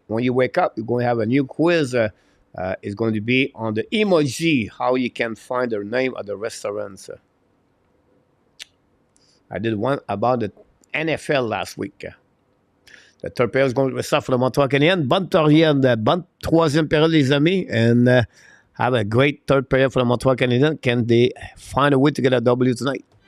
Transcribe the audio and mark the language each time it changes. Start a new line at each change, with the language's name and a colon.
English: When you wake up, you're going to have a new quiz. It's going to be on the emoji, how you can find the name of the restaurants. I did one about the NFL last week. The third période is going to restart for the Montreal Canadiens.
French: Bonne période, bonne troisième période, les amis.
English: And have a great third period for the Montreal Canadiens. Can they find a way to get a W tonight?